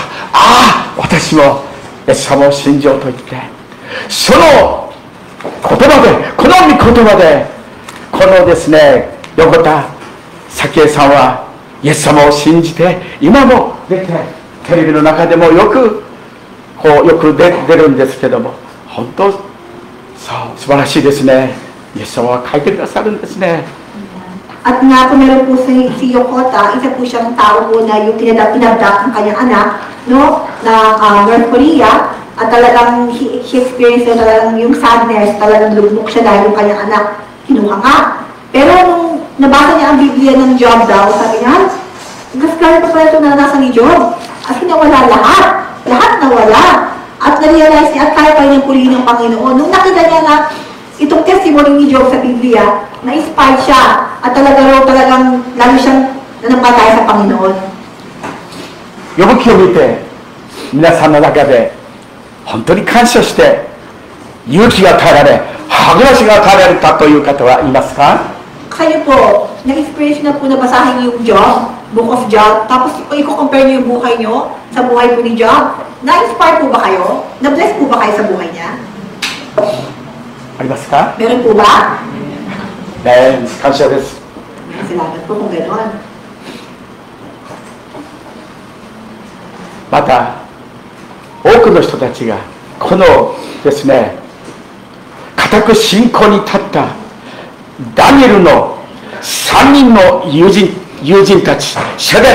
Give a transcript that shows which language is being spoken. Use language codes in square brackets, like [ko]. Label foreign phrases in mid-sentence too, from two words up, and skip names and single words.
[ja] ああ、私もイエス様を信じようと言って、その言葉で、この御言葉で、このですね、横田早紀江さんはイエス様を信じて、今も出て、テレビの中でもよく出るんですけども、本当そう素晴らしいですね。イエス様は書いてくださるんですね。 [tl] At nga po meron po si Yokota, isa po siyang tao po na yung pinagdak ng kanyang anak, no, na North Korea, at talagang [en] he experienced [tl] na talagang yung sadness, talagang lugmok siya dahil yung kanyang anak kinuha nga. Pero nung nabasa niya ang Biblia ng Job daw, sabi niya, gasgarin pa pala ito naranasan ni Job. As nawala lahat. Lahat nawala. At na-realize niya at kaya pa niyang purihin ng Panginoon. Nung nakita niya na itong testimony ni Job sa Biblia, na-inspired siya at talagang lalo siyang nanampatay sa Panginoon. [ja] 呼ぶ気を見て、皆さんの中で本当に感謝して勇気が与えられ、励ましが与えられたという方はいますか？ [tl] Kayo po, na-experience na po na basahin yung Job, Book of Job, tapos i-compare niyo yung buhay niyo sa buhay po ni Job. Na-inspire po ba kayo? Na-bless po ba kayo sa buhay niya? [ja] ありますか？ [tl] Meron po ba? [ja] ね、感謝です。 [tl] Salamat po kung gano'n. [ja] また多くの人たちがこのですね、固く信仰に立ったダニエルの3人の友人たち、シャデ